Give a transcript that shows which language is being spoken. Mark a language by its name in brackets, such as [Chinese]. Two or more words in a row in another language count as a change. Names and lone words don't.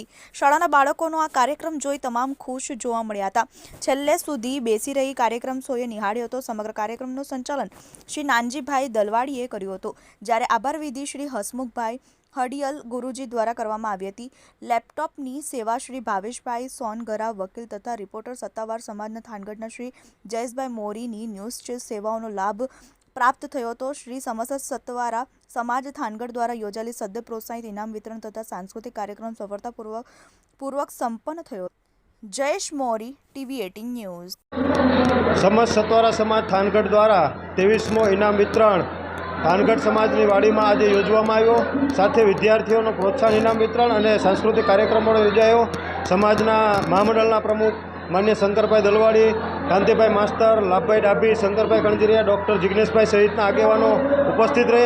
[Gujarati] શાળાના બાળકોનો આ કાર્યક્રમ જોઈ તમામ ખુશ જોવા મળ્યા હતા। છેલ્લે સુધી બેસી રહી કાર્યક્રમ સોએ નિહાળ્યો હતો। સમગ્ર કાર્યક્રમનું સંચાલન શ્રી નાનજીભાઈ દલવાડીએ કર્યું હતું, જ્યારે આભાર વિધિ શ્રી હસમુખભાઈ હડિયલ ગુરુજી દ્વારા કરવામાં આવી હતી। લેપટોપની સેવા શ્રી ભાવેશભાઈ સોનગરા વકીલ તથા રિપોર્ટર સત્તાવાર સમાજના થાનગઢના શ્રી જયેશભાઈ મોરીની ન્યૂઝ સેવાઓનો લાભ પ્રાપ્ત થયો તો। શ્રી સમસ્ત સત્તાવાર સમાજ થાનગઢ દ્વારા યોજાયેલી સદ્ય પ્રોત્સાહિત ઇનામ વિતરણ તથા સાંસ્કૃતિક કાર્યક્રમ સફળતાપૂર્વક સંપન્ન થયો। जयेश मोरी, टीवी 18 न्यूज। સમસ્ત સત્તાવાર સમાજ થાનગઢ દ્વારા 23મો ઇનામ વિતરણ થાનગઢ સમાજની વાડીમાં આજ યોજવામાં આવ્યો। સાથે વિદ્યાર્થીઓનો પ્રોત્સાહન ઇનામ વિતરણ અને સાંસ્કૃતિક કાર્યક્રમો યોજાયો। સમાજના મહામંડળના પ્રમુખ માન્ય શંકરભાઈ દલવાડી, કાંતિભાઈ માસ્તર, લાભભાઈ ડાભી, શંકરભાઈ કણઝરિયા, ડોક્ટર જિગ્નેશભાઈ સહિતના આગેવાનો ઉપસ્થિત રહ્યા।